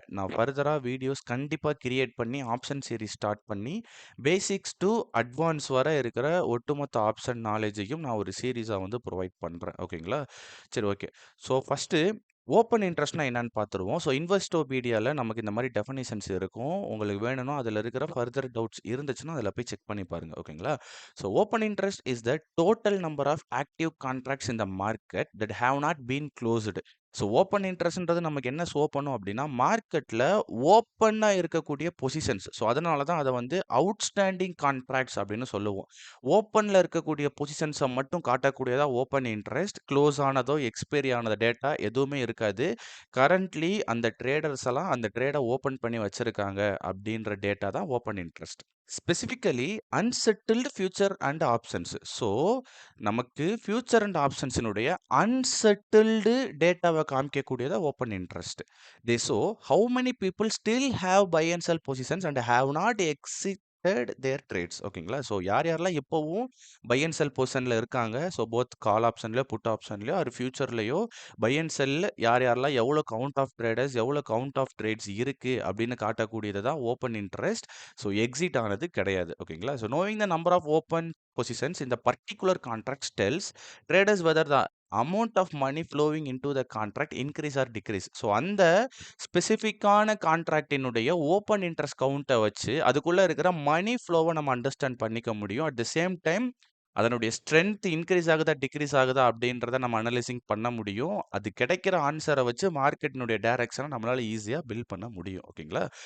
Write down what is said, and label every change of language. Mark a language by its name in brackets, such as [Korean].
[Tamil] நான் ஃபர்தராக வீடியோஸ் கண்டிப்பாக கிரியேட் பண்ணி ஆப்ஷன் சீரிஸ் ஸ்டார்ட் பண்ணி பேசிக்ஸ் டு அட்வான்ஸ் வர இருக்கிற ஒட்டுமொத்த ஆப்ஷன் நாலேஜையும் நான் ஒரு சீரீஸாக வந்து ப்ரொவைட் பண்ணுறேன். ஓகேங்களா? சரி, ஓகே. ஸோ ஃபஸ்ட்டு ஓப்பன் இன்ட்ரெஸ்ட்னா என்னன்னு பார்த்துருவோம். ஸோ இன்வெஸ்டோபீடியாவில் நமக்கு இந்த மாதிரி டெஃபனிஷன்ஸ் இருக்கும். உங்களுக்கு வேணும்னா அதில் இருக்கிற ஃபர்தர் டவுட்ஸ் இருந்துச்சுன்னா அதில் போய் செக் பண்ணி பாருங்க. ஓகேங்களா? [English] So open interest is the total number of active contracts in the market that have not been closed. [Tamil] So open இன்ட்ரெஸ்ட்ன்றது நமக்கு என்ன ஷோ பண்ணும் அப்படின்னா மார்க்கெட்டில் ஓப்பனாக இருக்கக்கூடிய பொசிஷன்ஸ். ஸோ அதனால தான் அதை வந்து அவுட்ஸ்டாண்டிங் கான்ட்ராக்ட்ஸ் அப்படின்னு சொல்லுவோம். ஓப்பனில் இருக்கக்கூடிய பொசிஷன்ஸை மட்டும் காட்டக்கூடியதா open interest. Close ஆனதோ expiry ஆனதோ data எதுவுமே இருக்காது. கரண்ட்லி அந்த ட்ரேடர்ஸ் எல்லாம் அந்த ட்ரேடை ஓப்பன் பண்ணி வச்சிருக்காங்க அப்படின்ற டேட்டா தான் open interest. Specifically unsettled future and options. So நமக்கு ஃபியூச்சர் அண்ட் ஆப்ஷன்ஸினுடைய அன்செட்டில்டு டேட்டாவை காமிக்கக்கூடியதா open interest. [English] They so how many people still have buy and sell positions and have not exited their trades. [Tamil] ஓகேங்களா? So யார் யாரெல்லாம் இப்போவும் by and sell பொசிஷனில் இருக்காங்க, so both கால் ஆப்ஷன்லையோ put ஆப்ஷன்லையோ அது ஃபியூச்சர்லையோ by and sell யார் யாரெல்லாம் எவ்வளோ கவுண்ட் ஆஃப் ட்ரேடர்ஸ் எவ்வளோ கவுண்ட் ஆஃப் ட்ரேட்ஸ் இருக்குது அப்படின்னு காட்டக்கூடியது தான் ஓப்பன் இன்ட்ரெஸ்ட். ஸோ எக்ஸிட் ஆனது கிடையாது. ஓகேங்களா? [English] So knowing the number of open positions in the particular contracts tells traders whether the amount of money flowing into the contract increase or decrease. [Tamil] So அந்த ஸ்பெசிஃபிக்கான கான்ட்ராக்டினுடைய open interest கவுண்ட்டை வச்சு அதுக்குள்ளே இருக்கிற மணி ஃப்ளோவை நம்ம understand பண்ணிக்க முடியும். அட் த சேம் டைம் அதனுடைய strength increase ஆகுதா degrees ஆகுதா அப்படின்றத நம்ம அனலைசிங் பண்ண முடியும். அது கிடைக்கிற ஆன்சரை வச்சு மார்க்கெட்டினுடைய டைரக்ஷனை நம்மளால ஈஸியாக பில்ட் பண்ண முடியும். ஓகேங்களா?